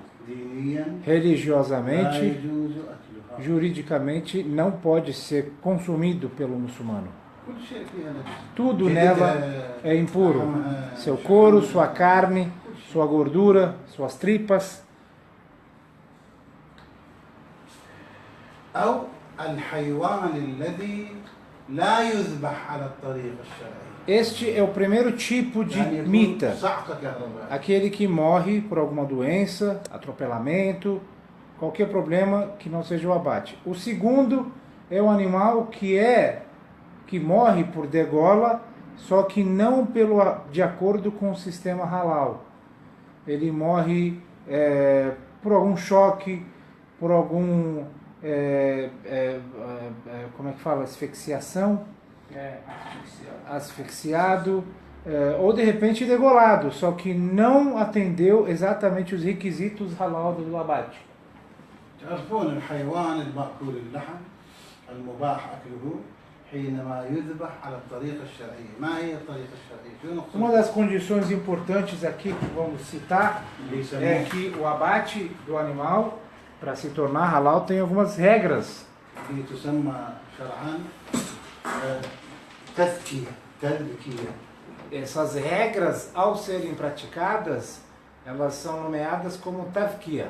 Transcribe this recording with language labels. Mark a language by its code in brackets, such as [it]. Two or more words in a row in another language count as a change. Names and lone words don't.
[pt] Religiosamente, juridicamente, não pode ser consumido pelo muçulmano. Tudo nela é impuro. Seu couro, sua carne, sua gordura, suas tripas. [ar] أو الحيوان الذي لا يذبح على الطريق الشرعي. [pt] Este é o primeiro tipo de mita, aquele que morre por alguma doença, atropelamento, qualquer problema que não seja o abate. O segundo é o animal que morre por degola, só que não de acordo com o sistema halal. Ele morre por algum choque, por algum como é que fala? Asfixiação? Asfixiado, ou de repente degolado, só que não atendeu exatamente os requisitos halal do abate. [ar] تعرفون الحيوان المأكول اللحم المباح أكله حينما يذبح على الطريقة الشرعية. ما هي الطريقة الشرعية؟ [pt] Uma das condições importantes aqui que vamos citar é que o abate do animal, para se tornar halal, tem algumas regras. Essas regras, ao serem praticadas, elas são nomeadas como tazkiya.